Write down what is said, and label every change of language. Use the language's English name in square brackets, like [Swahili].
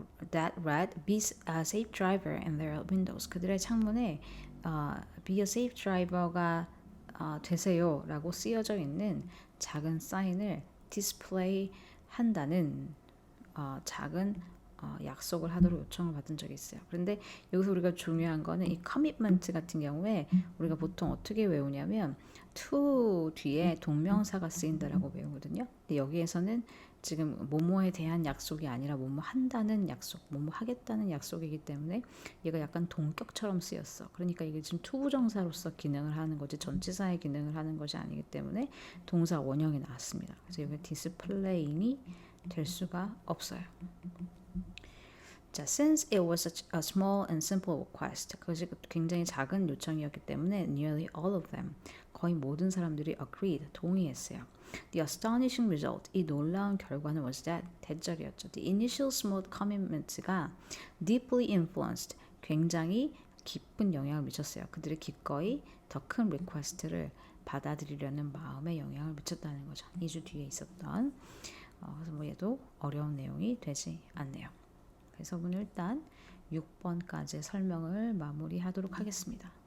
[English] that read be a safe driver in their windows. [Korean] 그들의 창문에 [English] be a safe driver [Korean] 가 되세요라고 쓰여져 있는 작은 사인을 디스플레이 한다는 작은 약속을 하도록 요청을 받은 적이 있어요. 그런데 여기서 우리가 중요한 거는 이 commitment 같은 경우에 우리가 보통 어떻게 외우냐면 to 뒤에 동명사가 쓰인다라고 외우거든요. 근데 여기에서는 지금 뭐뭐에 대한 약속이 아니라 뭐뭐 한다는 약속, 뭐뭐 하겠다는 약속이기 때문에 얘가 약간 동격처럼 쓰였어. 그러니까 이게 지금 투부정사로서 기능을 하는 거지 전치사의 기능을 하는 것이 아니기 때문에 동사 원형이 나왔습니다. 그래서 여기 디스플레이인이 될 수가 없어요. [English] 자, since it was such a small and simple request, [Korean] 그것이 굉장히 작은 요청이었기 때문에 [English] nearly all of them, [Korean] 거의 모든 사람들이 [English] agreed, 동의했어요. The astonishing result, [Korean] 이 놀라운 결과는 [English] was that, 대절이었죠. The initial smooth commitment가 deeply influenced, [Korean] 굉장히 깊은 영향을 미쳤어요. 그들의 기꺼이 더 큰 리퀘스트를 받아들이려는 마음에 영향을 미쳤다는 거죠. 2주 뒤에 있었던 그래서 뭐 얘도 어려운 내용이 되지 않네요. 그래서 오늘 일단 6번까지 설명을 마무리하도록 하겠습니다.